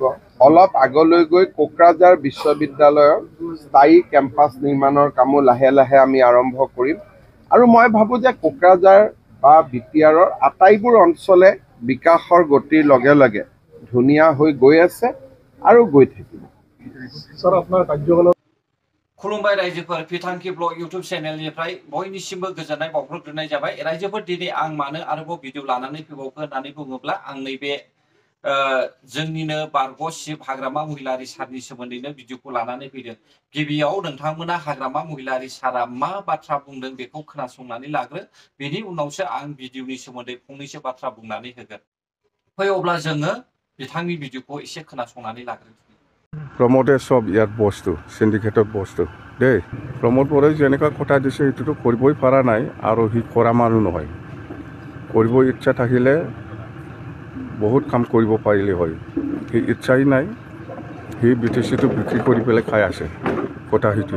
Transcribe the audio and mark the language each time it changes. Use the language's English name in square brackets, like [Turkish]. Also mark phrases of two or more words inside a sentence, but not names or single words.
[Assamese] অলপ আগলৈ গৈ কোকৰাঝাৰ বিশ্ববিদ্যালয়ৰ স্থায়ী কেম্পাছ নিৰ্মাণৰ কামো লাহে লাহে আমি আৰম্ভ কৰিম আৰু মই ভাবোঁ যে কোকৰাঝাৰ বা বিটিআৰৰ আটাইবোৰ অঞ্চলে বিকাশৰ গতিৰ লগে লগে ধুনীয়া হৈ গৈ আছে আৰু গৈ থাকিব। স্যার, আপনার কার্যকালত [Bodo] खुलुमबाय रायजोफोर, बिथांखि [English] blog YouTube channel [Bodo] बयनिसिमबो गोजोननाय बावहरग्रोनाय जाबाय। रायजोफोर, दिनै आं मानो आरोबाव भिडिअ लानानै फैबावखो होननानै बुङोब्ला आं नैबे जोंनिनो बारग' शिब हाग्रामा महिलारि सारनि सोमोन्दैनो भिडिअखौ लानानै फैदों। गिबियाव नोंथांमोना हाग्रामा महिलारि सारा मा बाथ्रा बुंदों बेखौ खोनासंनानै लाग्रो, बेनि उनावसो आं भिडिअनि सोमोन्दै फंनैसो बाथ्रा बुंनानै होगोन। फै अब्ला जोङो बिथांनि भिडिअखौ एसे खोनासंनानै लाग्रो। [Assamese] প্ৰমোদে চব ইয়াত বস্তু চিণ্ডিকেটত বস্তু দেই। প্ৰমোদ বড়োই যেনেকুৱা কথা দিছে সেইটোতো কৰিবই পৰা নাই আৰু সি কৰা মানুহ নহয়। কৰিব ইচ্ছা থাকিলে বহুত কাম কৰিব পাৰিলে হয়, সি ইচ্ছাই নাই। সি BTCটো বিক্ৰী কৰি পেলাই খাই আছে, কথা সেইটোৱে।